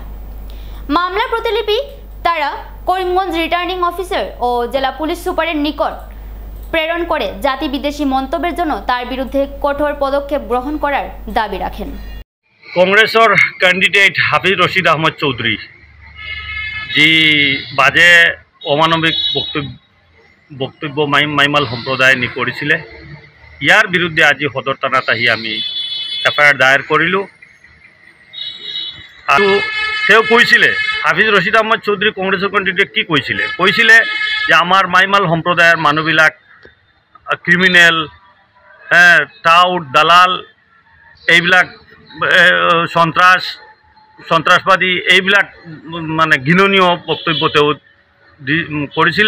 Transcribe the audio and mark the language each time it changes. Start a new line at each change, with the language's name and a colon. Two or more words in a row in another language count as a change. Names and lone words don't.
Bangla: মামলার প্রতিলিপি তারা করিমগঞ্জ রিটার্নিং অফিসার ও জেলা পুলিশ সুপারের নিকট প্রেরণ করে জাতি বিদ্বেষী মন্তব্যের জন্য তার বিরুদ্ধে কঠোর পদক্ষেপ গ্রহণ করার দাবি রাখেন।
Assamese: কংগ্রেসের ক্যান্ডিডেট হাফিজ রশিদ আহমেদ চৌধুরী যি বাজে অমানবিক বক্তব্য মাইমাল সম্প্রদায় নি কৰিছিলে, ইয়াৰ বিৰুদ্ধে আজি সদৰ থানাত আহি আমি এফআইআৰ দায়েৰ কৰিলোঁ। আৰু তেওঁ কৈছিলে, হাফিজ ৰশিদ আহমেদ চৌধুৰী কংগ্ৰেছৰ কেণ্ডিডেট কি কৈছিলে যে আমাৰ মাইমাল সম্প্ৰদায়ৰ মানুহবিলাক ক্ৰিমিনেল, টাউট, দালাল, এইবিলাক সন্ত্ৰাসবাদী, এইবিলাক মানে ঘৃণনীয় বক্তব্য তেওঁ কৰিছিলে।